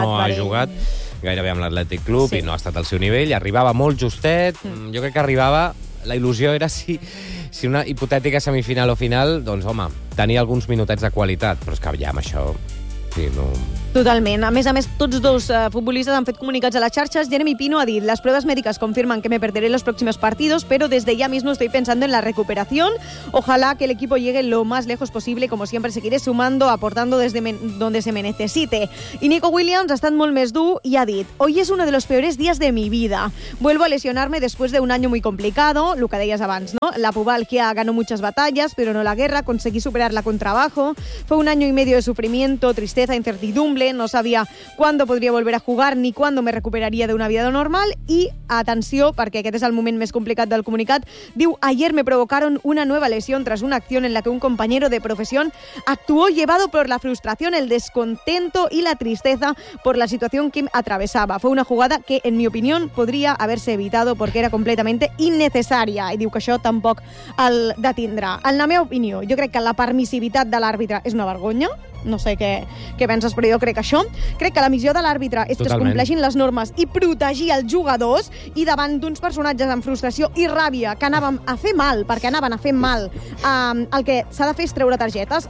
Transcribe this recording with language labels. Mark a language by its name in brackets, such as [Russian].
[Catalan] No ha jugat gairebé amb l'Atlètic Club, sí. I no ha estat al seu nivell. Arribava molt justet. Jo crec que arribava... La il·lusió era si una hipotètica semifinal o final, doncs, home, tenia alguns minutets de qualitat, però és que ja amb això... Sí, no... Totalment. A més, tots dos futbolistes han fet comunicats a les xarxes. Jeremy Pino ha dit, les proves mèdiques confirmen que [Spanish] me perderé los próximos partidos, pero desde ya mismo estoy pensando en la recuperación. Ojalá que el equipo llegue lo más lejos posible, como siempre seguiré sumando, aportando desde donde se me necesite. [Catalan] Y Nico Williams ha estat molt més dur i ha dit, [Spanish] hoy es uno de los peores días de mi vida. Vuelvo a lesionarme después de un año muy complicado, [Catalan] lo que deies abans, [Spanish] ¿no? La pubalgia ganó muchas batallas, pero no la guerra, conseguí superarla con trabajo. Fue un año y medio de sufrimiento, tristeza, incertidumbre, no sabia cuándo podría volver a jugar ni cuándo me recuperaría de una vida normal. [Catalan] Y atenció, perquè aquest és el moment més complicat del comunicat, diu, [Spanish] ayer me provocaron una nueva lesión tras una acción en la que un compañero de profesión actuó llevado por la frustración, el descontento y la tristeza por la situación que atravesaba. Fue una jugada que, en mi opinión, podría haberse evitado porque era completamente innecesaria. [Catalan] I diu que això tampoc el detindrà. En la meva opinió, jo crec que la permissivitat de l'àrbitre és una vergonya. No sé què penses, però jo crec que això. Crec que la missió de l'àrbitre és que es compleixin les normes i protegir els jugadors, i davant d'uns personatges amb frustració i ràbia que anàvem a fer mal, perquè anaven a fer mal, el que s'ha de fer és treure targetes.